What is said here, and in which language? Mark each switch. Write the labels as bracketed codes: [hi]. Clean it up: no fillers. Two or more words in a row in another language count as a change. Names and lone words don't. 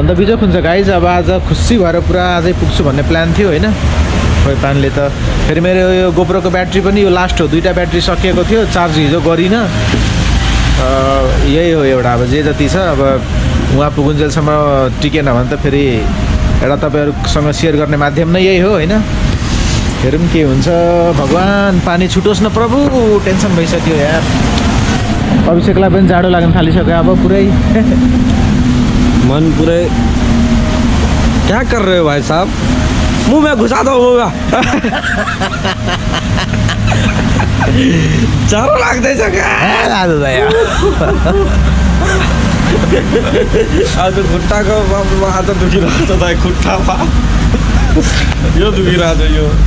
[ne] त बिजोक हुन्छ गाइज अब आज खुसी भएर पुरा आजै पुग्छु भन्ने प्लान थियो होइन खोइ पानीले त फेरि मेरो यो गोप्रोको ब्याट्री पनि यो लास्ट हो 2टा ब्याट्री सकिएको थियो चार्ज हिजो गरिनँ यही हो एउटा अब जे जति छ अब उहाँ पुगुन्जेलसम्म टिकेन भने त फेरि एउटा तपाईँहरूसँग सेयर गर्ने माध्यम नै यही हो होइन हेरौँ के हुन्छ भगवान् पानी छुटोस् न प्रभु टेन्सन भइसक्यो यार अभिषेकलाई पनि जाडो लाग्न थालिसक्यो अब पुरै मन पुरै [hi] क्या कर रहे हो भाई साहब मुँह में घुसा दो मुँह में [ne] जाडो लाग्दैछ [hi] क्या [ne] आज त यार आज खुट्टाको आज दुखिरहेको छ दाइ खुट्टामा यो दुखिरहेको छ यो